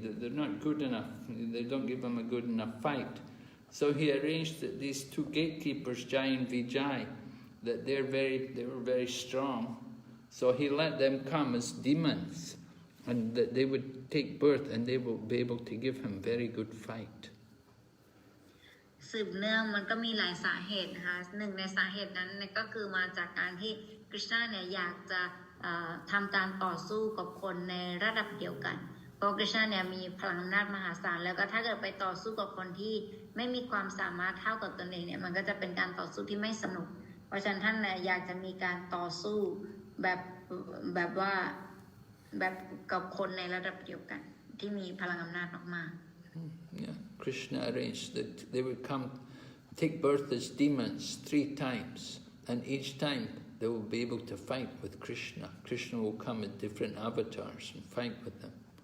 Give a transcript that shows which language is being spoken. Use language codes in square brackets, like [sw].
[en] They're not good enough. They don't give him a good enough fight. So he arranged that these 2 gatekeepers, Jai and Vijay, that they were very strong. So he let them come as demons, and that they would take birth and they will be able to give him very good fight. [th] สืบเนื่องมันก็มีหลายสาเหตุนะคะหนึ่งในสาเหตุนั้นก็คือมาจากการที่คริชนาเนี่ยอยากจะ ทำการต่อสู้กับคนในระดับเดียวกันเพราะคริชนาเนี่ยมีพลังอำนาจมหาศาลแล้วก็ถ้าเกิดไปต่อสู้กับคนที่ไม่มีความสามารถเท่ากับตนเองเนี่ยมันก็จะเป็นการต่อสู้ที่ไม่สนุกเพราะฉะนั้นท่านเนี่ยอยากจะมีการต่อสู้แบบว่าแบบกับคนในระดับเดียวกันที่มีพลังอำนาจมากๆ [en] Yeah, Krishna arranged that they would come take birth as demons 3 times, and each time they will be able to fight with Krishna. Krishna will come in different avatars and fight with them.